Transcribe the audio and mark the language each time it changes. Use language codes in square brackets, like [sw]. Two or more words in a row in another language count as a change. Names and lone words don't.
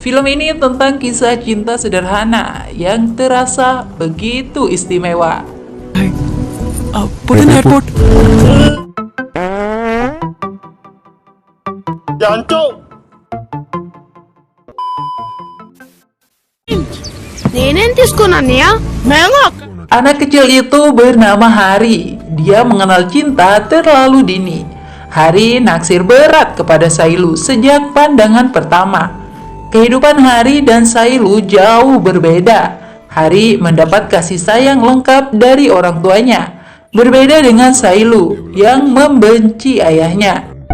[id] Film ini tentang kisah cinta sederhana yang terasa begitu istimewa. [en] Hi. Put in airport. [te] నేనేం తీసుకున్నానయ్యా మేంగో [id] Anak kecil itu bernama Hari. Dia mengenal cinta terlalu dini. Hari naksir berat kepada Sailu sejak pandangan pertama. Kehidupan Hari dan Sailu jauh berbeda. Hari mendapat kasih sayang lengkap dari orang tuanya, berbeda dengan Sailu yang membenci ayahnya.